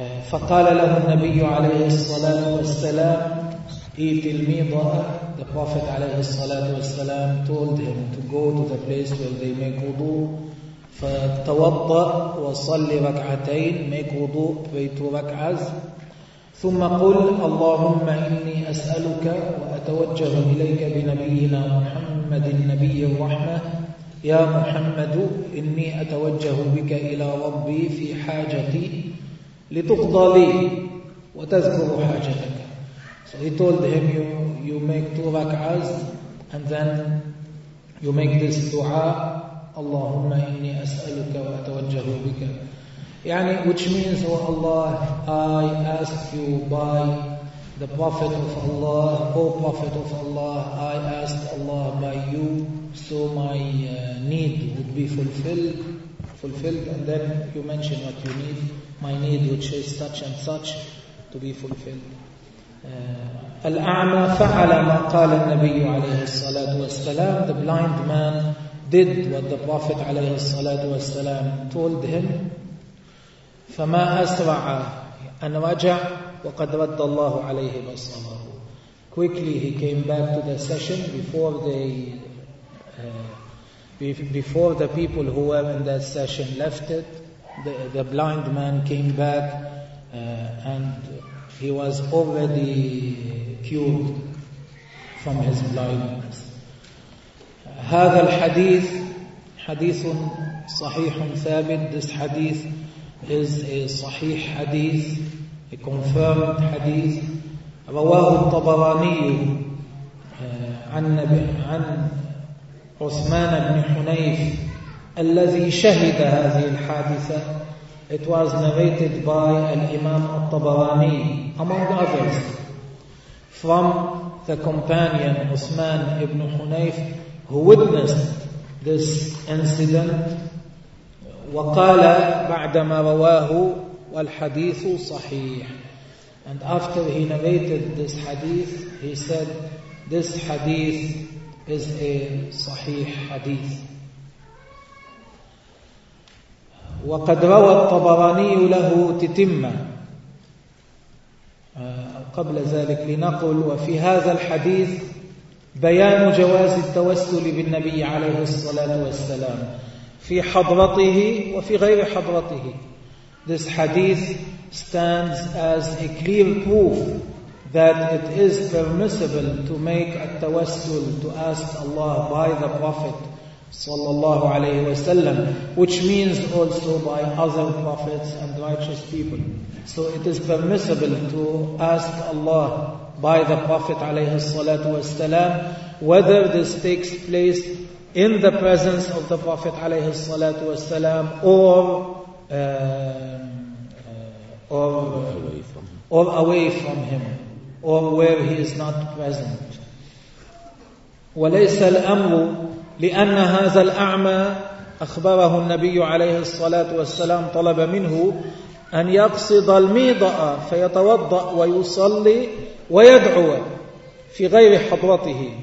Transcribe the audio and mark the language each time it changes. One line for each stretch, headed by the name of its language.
Arabic: فقال له النبي عليه الصلاة والسلام
English: The Prophet
Arabic: عليه الصلاة والسلام
English: told him to go to the place where they make wudu.
Arabic: فتوضأ وصلي ركعتين,
English: make wudu, pray two rak'ahs.
Arabic: ثم قل اللهم إني أسألك وأتوجه إليك بنبينا محمد النبي الرحمة. يا محمد إني أتوجه بك إلى ربي في حاجتي لتقضى لي وتذكر حاجتك.
English: So he told him, you make two rak'ahs and then you make this dua,
Arabic: Allahumma inni أسألك وأتوجه بك. يعني
English: which means, oh Allah, I ask you by the Prophet of Allah, O Prophet of Allah, I ask Allah by you, so my need would be fulfilled, and then you mention what you need, my need which is such and such to be fulfilled.
Arabic: الأعمى فعل ما قال النبي عليه الصلاة والسلام.
English: The blind man did what the Prophet
Arabic: عليه الصلاة والسلام
English: told him.
Arabic: فما أسرع أن رجع وقد رد الله عليه بصره.
English: Quickly he came back to the session before the people who were in that session left it. The blind man came back and he was already cured from his blindness.
Arabic: هذا الحديث حديث صحيح ثابت.
English: This hadith is a
Arabic: صحيح حديث,
English: a confirmed حديث.
Arabic: رواه الطبراني عن عثمان بن حنيف الذي شهد هذه الحادثة.
English: It was narrated by Al-Imam al-Tabarani, among others, from the companion Uthman ibn Hunayf, who witnessed this incident.
Arabic: وَقَالَ بَعْدَمَا رَوَاهُ وَالْحَدِيثُ صَحِيحٌ.
English: And after he narrated this hadith, he said, this hadith is a صحيح hadith.
Arabic: وقد روى الطبراني له تتمة. قبل ذلك لنقل, وفي هذا الحديث بيان جواز التوسل بالنبي عليه الصلاة والسلام في حضرته وفي غير حضرته.
English: This hadith stands as a clear proof that it is permissible to make a tawassul, to ask Allah by the Prophet
Arabic: صلى الله عليه وسلم,
English: which means also by other prophets and righteous people. So it is permissible to ask Allah by the Prophet
Arabic: عليه الصلاة والسلام,
English: whether this takes place in the presence of the Prophet عليه الصلاة والسلام or away from him, or where he is not present.
Arabic: وليس الأمر لأن هذا الأعمى أخبره النبي عليه الصلاة والسلام طلب منه أن يقصد الميضاء فيتوضأ ويصلي ويدعو في غير حضرته.